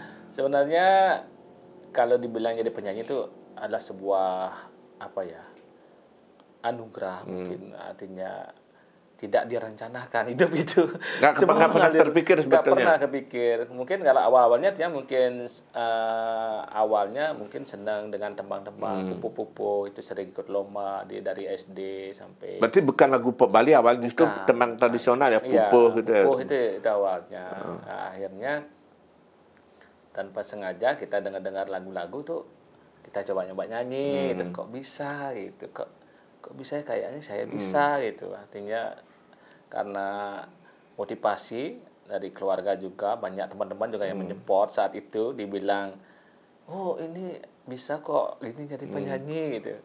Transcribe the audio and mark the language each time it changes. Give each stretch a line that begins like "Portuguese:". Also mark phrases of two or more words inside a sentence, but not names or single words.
Indonesian: Sebenarnya kalau dibilang jadi penyanyi itu adalah sebuah anugerah mungkin, artinya tidak direncanakan hidup itu. Nggak pernah terpikir sebetulnya. Nggak pernah kepikir. Mungkin kalau awalnya dia mungkin awalnya mungkin senang dengan tembang-tembang pupu-pupu, itu sering ikut lomba dari SD sampai. Berarti bukan lagu Pop Bali awal, justru tembang tradisional ya, pupuh gitu ya. Pupuh itu awalnya. Nah, akhirnya tanpa sengaja kita dengar lagu-lagu tuh kita coba nyoba nyanyi, dan kok bisa gitu, kok bisa kayaknya saya bisa gitu. Artinya karena motivasi dari keluarga juga, banyak teman-teman juga yang menyupport saat itu, dibilang oh ini bisa kok ini jadi penyanyi gitu.